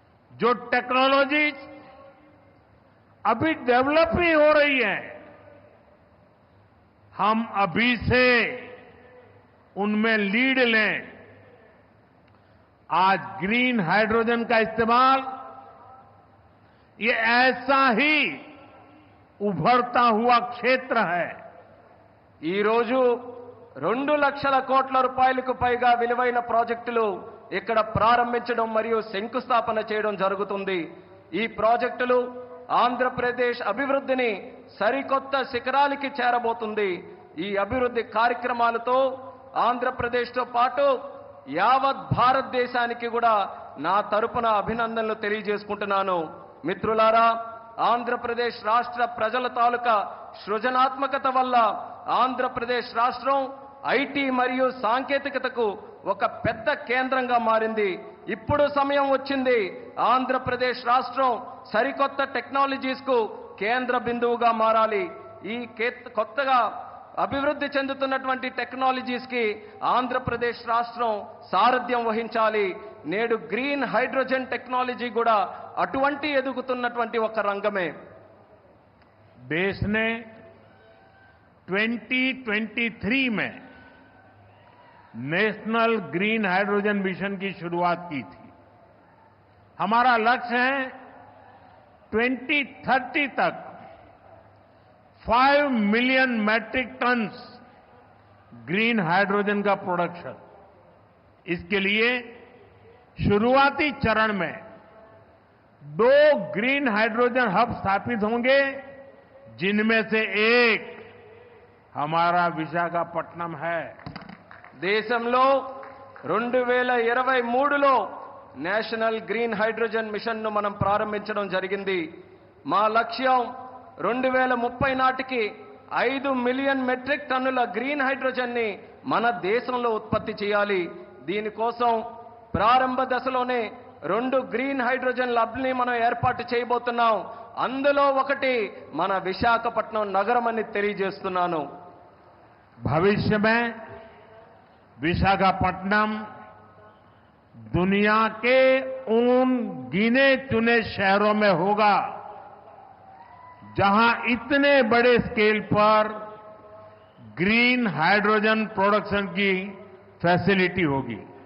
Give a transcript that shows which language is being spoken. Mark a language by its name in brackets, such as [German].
[Hindi] जो टेक्नोलॉजीज अभी डेवलप ही हो रही है, हम अभी से उनमें लीड लें. आज ग्रीन हाइड्रोजन का इस्तेमाल ये ऐसा ही उभरता हुआ क्षेत्र है. [Telugu] ఈ రోజు 2 లక్షల కోట్ల రూపాయలకు పైగా విలువైన ప్రాజెక్టులు ఇక్కడ ప్రారంభించడం మరియు శంకుస్థాపన చేయడం జరుగుతుంది. ఈ ప్రాజెక్టులు ఆంధ్రప్రదేశ్ అభివృద్ధిని సరికొత్త శిఖరాలకి చేరబోతుంది. ఈ అభివృద్ధి కార్యక్రమాలతో ఆంధ్రప్రదేశ్తో పాటు యావత్ భారతదేశానికి కూడా నా తరపున అభినందనలు తెలియజేసుకుంటున్నాను. మిత్రులారా, ఆంధ్రప్రదేశ్ రాష్ట్ర ప్రజల తాలూకా సృజనాత్మకత వల్ల ఆంధ్రప్రదేశ్ రాష్ట్రం ఐటీ మరియు సాంకేతికతకు ఒక పెద్ద కేంద్రంగా మారింది. ఇప్పుడు సమయం వచ్చింది ఆంధ్రప్రదేశ్ రాష్ట్రం సరికొత్త టెక్నాలజీస్ కు కేంద్ర బిందువుగా మారాలి. ఈ కొత్తగా అభివృద్ధి చెందుతున్నటువంటి టెక్నాలజీస్ కి ఆంధ్రప్రదేశ్ రాష్ట్రం సారథ్యం వహించాలి. నేడు గ్రీన్ హైడ్రోజన్ టెక్నాలజీ కూడా అటువంటి ఎదుగుతున్నటువంటి ఒక రంగమే. [Hindi] देश ने 2023 में नेशनल ग्रीन हाइड्रोजन मिशन की शुरुआत की थी. हमारा लक्ष्य है 2030 तक 5 million metric turns green hydrogen का प्रोडक्शन. इसके लिए शुरुआती चरण में 2 ग्रीन हाइड्रोजन हब स्थापित होंगे, जिनमें से एक हमारा विशाखापट्टनम है. [Telugu] దేశంలో 2023లో నేషనల్ గ్రీన్ హైడ్రోజన్ మిషన్ ను మనం ప్రారంభించడం జరిగింది. మా లక్ష్యం 2030 నాటికి 5 మిలియన్ మెట్రిక్ టన్నుల గ్రీన్ హైడ్రోజన్ ని మన దేశంలో ఉత్పత్తి చేయాలి. దీనికోసం ప్రారంభ దశలోనే 2 గ్రీన్ హైడ్రోజన్ ల్యాబ్‌ని మనం ఏర్పాటు చేయబోతున్నాం. అందులో ఒకటి మన విశాఖపట్నం నగరం అని తెలియజేస్తున్నాను. [Hindi] भविष्य में विशाखापट्टनम दुनिया के उन गिने चुने शहरों में होगा जहां इतने बड़े स्केल पर ग्रीन हाइड्रोजन प्रोडक्शन की फैसिलिटी होगी.